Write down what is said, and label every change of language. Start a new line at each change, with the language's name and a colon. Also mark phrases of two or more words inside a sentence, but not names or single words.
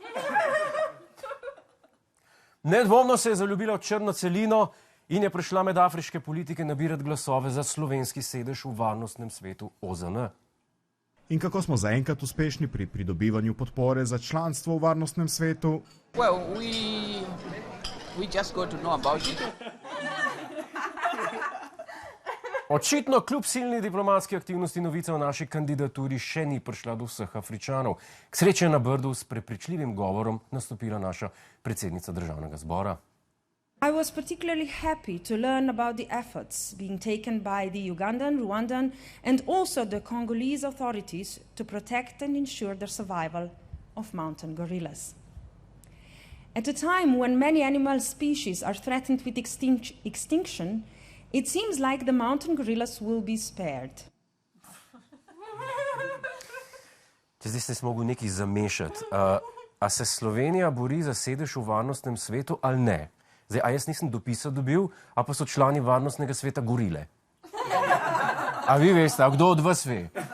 Slovenian: Nedvomno se je zaljubila v črno celino in je prišla med afriške politike nabirati glasove za slovenski sedež v varnostnem svetu OZN. In kako smo zaenkrat uspešni pri pridobivanju podpore za članstvo v varnostnem svetu?
English: Well, we just got to know about it.
Slovenian: Očitno kljub silni diplomatski aktivnosti novica o naši kandidaturi še ni prišla do vseh Afričanov. K sreči je na Brdu s prepričljivim govorom nastopila naša predsednica državnega zbora.
English: I was particularly happy to learn about the efforts being taken by the Ugandan, Rwandan and also the Congolese authorities to protect and ensure the survival of mountain gorillas. At a time when many animal species are threatened with extinction, it seems like the mountain gorillas will be spared.
Slovenian: Zdaj ste se mogli nekaj zamešati. A se Slovenija bori za sedež v varnostnem svetu ali ne? Zdaj, a jaz nisem dopisa dobil, a pa so člani varnostnega sveta gorile. A vi veste, a kdo od vas ve?